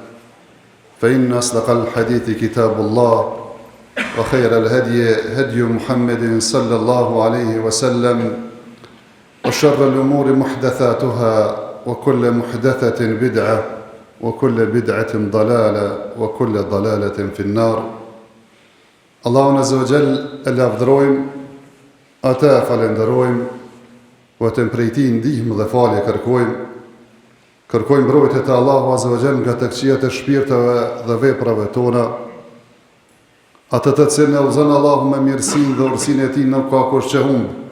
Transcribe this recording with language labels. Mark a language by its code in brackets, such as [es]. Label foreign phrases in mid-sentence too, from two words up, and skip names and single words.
[ar] فإن أصدق الحديث كتاب الله وخير الهدي هدي محمد صلى الله عليه وسلم وشر الأمور محدثاتها وكل محدثة بدعة وكل بدعة ضلالة وكل ضلالة في النار. [sq] Allahun [ar] عز وجل [sq] e lavdërojmë, atë e falenderojmë, vetëm prej tij ndihmë dhe falje kërkojmë mbrojtje te Allahu [ar] عز وجل [sq] nga të këqijat e shpirteve dhe veprave tona. Atë të cilën e udhëzon Allahu me mirësinë dhe urësinë e tij nuk ka kush që humb.